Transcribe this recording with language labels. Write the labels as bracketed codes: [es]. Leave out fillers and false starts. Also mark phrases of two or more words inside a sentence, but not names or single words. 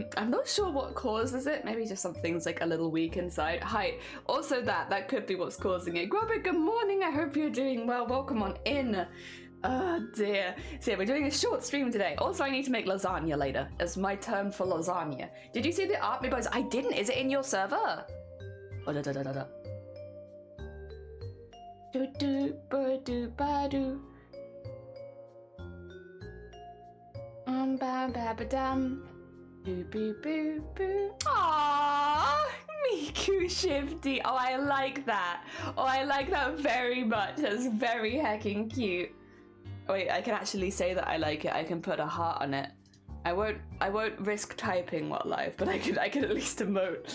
[en] I'm not sure what causes it. Maybe just something's like a little weak inside. Height. Also that could be what's causing it. Grubber, good morning. I hope you're doing well. Welcome on in. Oh dear. So yeah, we're doing a short stream today. Also, I need to make lasagna later. It's my turn for lasagna. Did you see the art? Because I didn't. Is it in your server? Oh, da da da da da. Do do ba do ba do. Ba ba ba dum. Boo boo boo boo. Aww, Miku Shifty. Oh, I like that. Oh, I like that very much. That's very heckin' cute. Wait, I can actually say that I like it. I can put a heart on it. I won't risk typing while live, but I can at least emote.